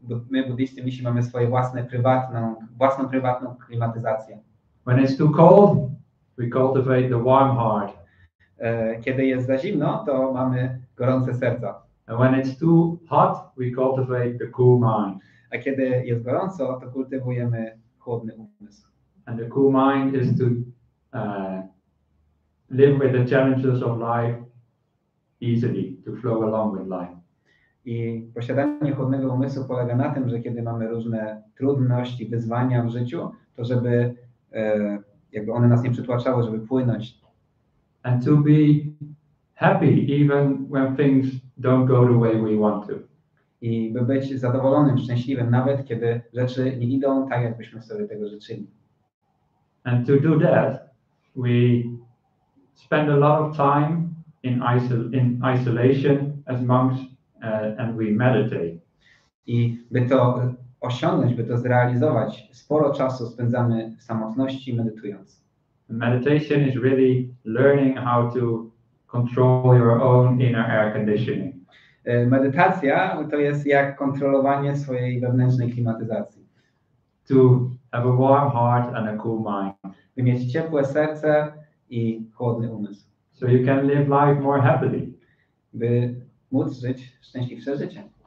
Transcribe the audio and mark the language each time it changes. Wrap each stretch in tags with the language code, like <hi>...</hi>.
<pl>My buddyści mamy swoje własną prywatną klimatyzację.</pl> <en>When it's too cold, we cultivate the warm heart.</en> <pl>Kiedy jest za zimno, to mamy gorące serca.</pl> <en>And when it's too hot, we cultivate the cool mind.</en> <pl>A kiedy jest gorąco, to kultywujemy chłodny umysł.</pl> <en>And the cool mind is to live with the challenges of life easily, to flow along with life.</en> <pl>I posiadanie chłodnego umysłu polega na tym, że kiedy mamy różne trudności, wyzwania w życiu, to żeby jakby one nas nie przytłaczały, żeby płynąć.</pl> <en>And to be happy even when things don't go the way we want to.</en> <pl>I by być zadowolonym, szczęśliwym, nawet kiedy rzeczy nie idą tak, jakbyśmy sobie tego życzyli.</pl> <en>And to do that, we spend a lot of time in isolation as monks and we meditate.</en> <pl>I by to osiągnąć, by to zrealizować, sporo czasu spędzamy w samotności, medytując.</pl> <en>Meditation is really learning how to control your own inner air conditioning.</en> <pl>Medytacja to jest jak kontrolowanie swojej wewnętrznej klimatyzacji.</pl> <en>To have a warm heart and a cool mind.</en> <pl>By mieć ciepłe serce i chłodny umysł.</pl> <en>So you can live life more happily.</en> <pl>By móc żyć szczęśliwsze życie.</pl>